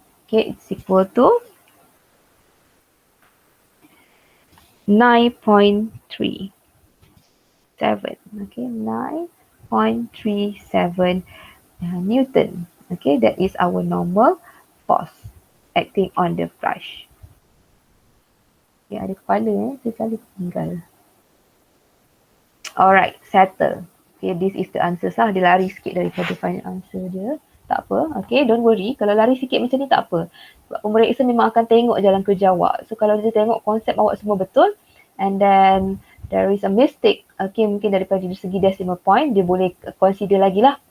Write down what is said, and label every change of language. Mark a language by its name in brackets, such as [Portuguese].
[English] Okay, it's equal to 9.37. Okay, 9.37 Newton. Okay, that is our normal force acting on the brush. [Malay] Okay, ada kepala sekali tinggal. [English] Alright, settle. Okay, this is the answer lah. [Malay] Dia lari sikit daripada final answer dia. Tak apa. [English] Okay, don't worry. [Malay] Kalau lari sikit macam ni tak apa. Sebab pemeriksa memang akan tengok jalan kerja awak. So kalau dia tengok konsep awak semua betul [English] and then there is a mistake, [Malay] okay, mungkin daripada segi decimal point, dia boleh consider lagi lah.